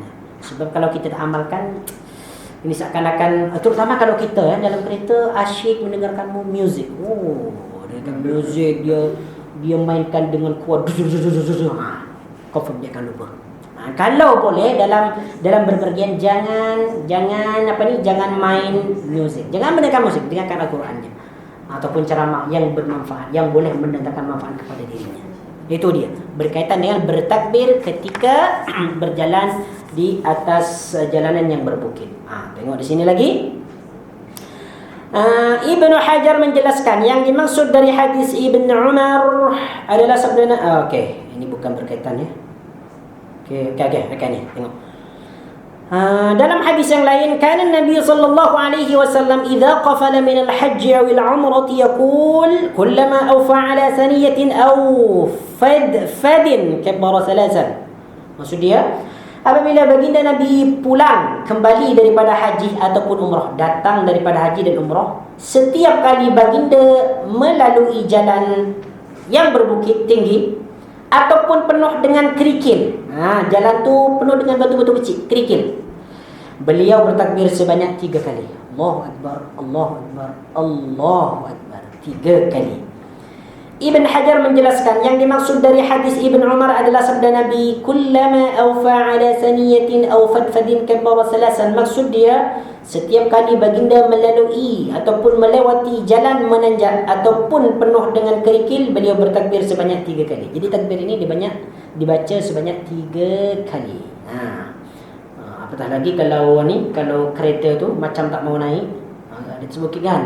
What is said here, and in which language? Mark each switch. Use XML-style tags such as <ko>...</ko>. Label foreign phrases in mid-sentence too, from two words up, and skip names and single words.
<ms>Sebab kalau kita tak amalkan, ini seakan-akan, terutama kalau kita dalam kereta asyik mendengarkan music. Dengan music dia mainkan dengan kuat. Confirm dia akan lupa. Kalau boleh dalam berpergian jangan main music. Jangan mendengarkan musik, dengarkan Al-Quran ataupun ceramah yang bermanfaat, yang boleh mendatangkan manfaat kepada dirinya. Itu dia, berkaitan dengan bertakbir ketika berjalan di atas jalanan yang berbukit. Tengok di sini lagi. Ibnu Hajar menjelaskan yang dimaksud dari hadis Ibnu Umar adalah sabda. Okey, ini bukan berkaitan ya. Okey, ni tengok. Dalam hadis yang lain,</ms> <ar>كان النبي صلى الله عليه وسلم إذا قفل من الحج أو العمرة يقول كلما أوفى على ثنية أو فدفد كبر ثلاثا.</ar> <ms>Maksud dia, apabila baginda Nabi pulang kembali daripada haji ataupun umrah, datang daripada haji dan umrah, setiap kali baginda melalui jalan yang berbukit tinggi ataupun penuh dengan kerikil, jalan tu penuh dengan batu-batu kecil, kerikil, beliau bertakbir sebanyak 3 kali.</ms> <ar>الله أكبر، الله أكبر، الله أكبر, 3 kali.</ar> <ms>Ibn Hajar menjelaskan yang dimaksud dari hadis Ibn Umar adalah sabda Nabi,</ms> <ar>كلما أوفى على ثنية أو فدفد كبر ثلاثا.</ar> <ms>Maksud dia, setiap kali baginda melalui ataupun melewati jalan menanjak ataupun penuh dengan kerikil, beliau bertakbir sebanyak 3 kali. Jadi takbir ini dibaca sebanyak 3 kali. Apatah lagi kalau kereta tu macam tak mau naik, dia terbukit kan.</ms>